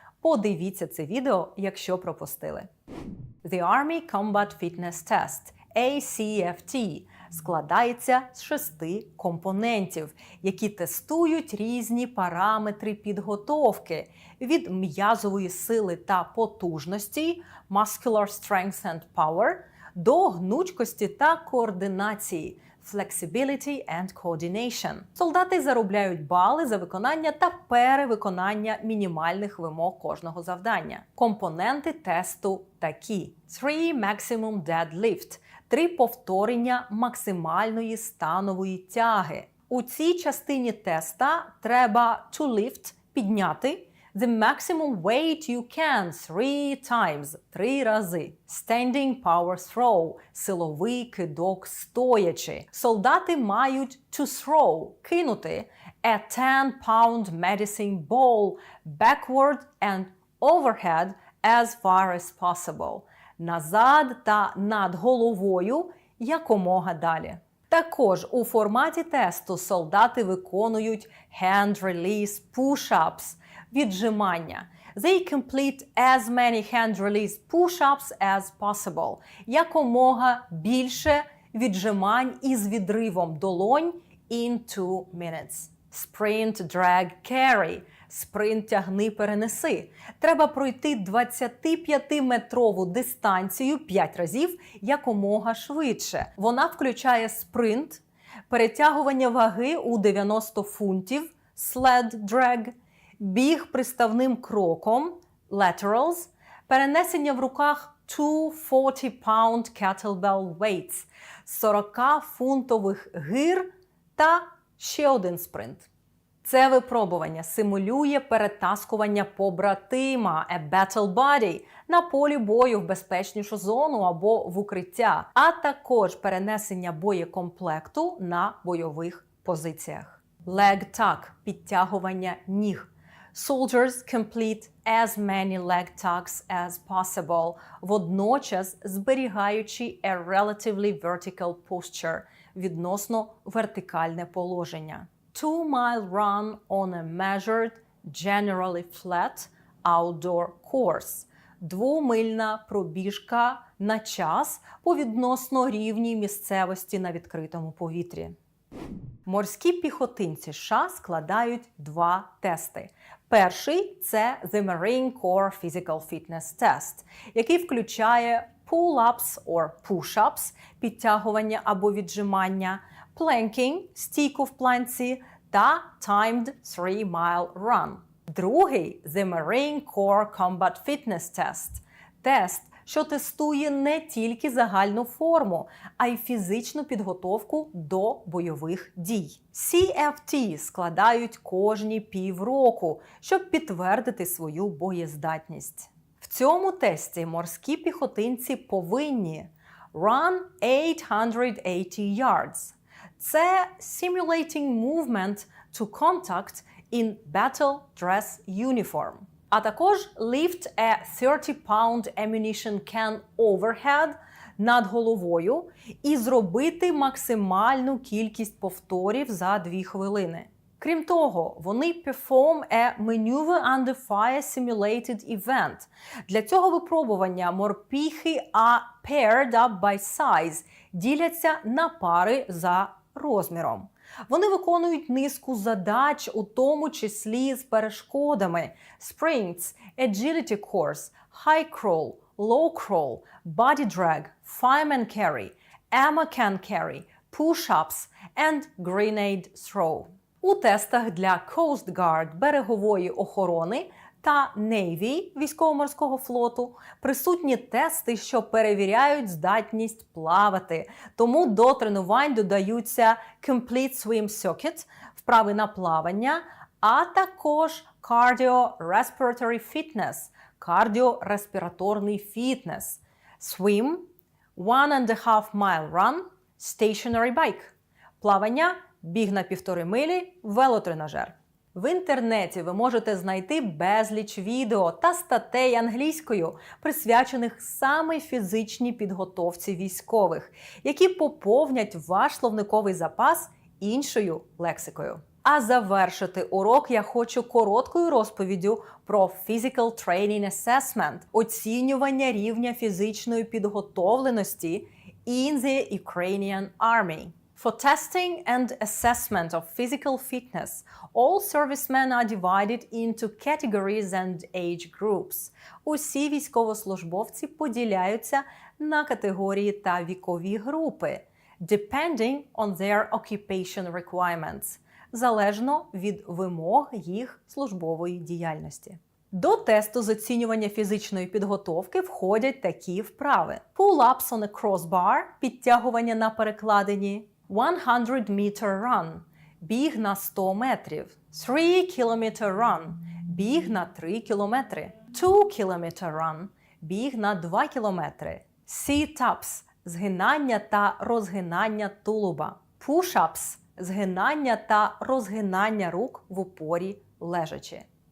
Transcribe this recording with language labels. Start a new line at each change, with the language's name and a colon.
Ukrainian: Подивіться це відео, якщо пропустили. The Army Combat Fitness Test – ACFT складається з 6 компонентів, які тестують різні параметри підготовки від м'язової сили та потужності
English: muscular strength and power
Ukrainian: до гнучкості та координації
English: flexibility and coordination.
Ukrainian: Солдати заробляють бали за виконання та перевиконання мінімальних вимог кожного завдання. Компоненти тесту такі:
English: 3 maximum deadlift
Ukrainian: – 3 повторення максимальної станової тяги. У цій частині теста треба
English: to lift –
Ukrainian: підняти
English: the maximum weight you can 3 times – 3
Ukrainian: рази.
English: Standing power throw –
Ukrainian: силовий кидок стоячи. Солдати мають
English: to throw –
Ukrainian: кинути
English: a 10-pound medicine ball backward and overhead as far as possible.
Ukrainian: Назад та над головою якомога далі. Також у форматі тесту солдати виконують
English: hand release push-ups
Ukrainian: – віджимання.
English: They complete as many hand release push-ups as possible.
Ukrainian: Якомога більше віджимань із відривом долонь
English: in 2 minutes. Sprint, drag, carry
Ukrainian: Спринт тягни-перенеси. Треба пройти 25-метрову дистанцію 5 разів якомога швидше. Вона включає спринт, перетягування ваги у 90 фунтів, sled drag, біг приставним кроком, laterals, перенесення в руках
English: 2 40-pound kettlebell weights,
Ukrainian: 40-фунтових гир та ще один спринт. Це випробування симулює перетаскування побратима,
English: a battle buddy,
Ukrainian: на полі бою в безпечнішу зону або в укриття, а також перенесення боєкомплекту на бойових позиціях.
English: Leg tuck –
Ukrainian: підтягування ніг.
English: Soldiers complete as many leg tucks as possible,
Ukrainian: водночас зберігаючи
English: a relatively vertical posture,
Ukrainian: відносно вертикальне положення.
English: 2-mile run on a measured, generally flat, outdoor course.
Ukrainian: 2-мильна пробіжка на час по відносно рівній місцевості на відкритому повітрі. Морські піхотинці США складають 2 тести. Перший – це The Marine Corps Physical Fitness Test, який включає
English: pull-ups or push-ups
Ukrainian: – підтягування або віджимання, planking – стійку в планці та
English: timed 3-mile run.
Ukrainian: Другий – The Marine Corps Combat Fitness Test – тест, що тестує не тільки загальну форму, а й фізичну підготовку до бойових дій. CFT складають кожні півроку, щоб підтвердити свою боєздатність. В цьому тесті морські піхотинці повинні
English: run 880 yards.
Ukrainian: Це
English: simulating movement to contact in battle dress uniform.
Ukrainian: А також
English: lift a 30-pound ammunition can overhead
Ukrainian: над головою і зробити максимальну кількість повторів за 2 хвилини. Крім того, вони
English: perform a maneuver under fire simulated event.
Ukrainian: Для цього випробування морпіхи
English: are paired up by size,
Ukrainian: діляться на пари за розміром. Вони виконують низку задач, у тому числі з перешкодами:
English: sprints, agility course, high crawl, low crawl, body drag, fireman carry, ammo can carry, push-ups and grenade throw.
Ukrainian: У тестах для Coast Guard берегової охорони та Navy військово-морського флоту присутні тести, що перевіряють здатність плавати. Тому до тренувань додаються
English: Complete Swim Circuit
Ukrainian: – вправи на плавання, а також Cardio-Respiratory Fitness – кардіореспіраторний фітнес, Swim, 1.5-mile run,
English: Stationary bike
Ukrainian: – плавання, біг на 1,5 милі, велотренажер. В інтернеті ви можете знайти безліч відео та статей англійською, присвячених саме фізичній підготовці військових, які поповнять ваш словниковий запас іншою лексикою. А завершити урок я хочу короткою розповіддю про Physical Training Assessment – оцінювання рівня фізичної підготовленості
English: in the Ukrainian Army. For testing and assessment of physical fitness, all servicemen are divided into categories and age groups.
Ukrainian: Усі військовослужбовці поділяються на категорії та вікові групи,
English: depending on their occupation requirements,
Ukrainian: залежно від вимог їх службової діяльності. До тесту з оцінювання фізичної підготовки входять такі вправи:
English: pull-ups on a crossbar
Ukrainian: – підтягування на перекладині,
English: 100-meter run
Ukrainian: – біг на 100 метрів,
English: 3-kilometer run
Ukrainian: – біг на 3 кілометри,
English: 2-kilometer run
Ukrainian: – біг на 2 кілометри, sit-ups – згинання та розгинання тулуба, push-ups – згинання та розгинання рук в упорі лежачи.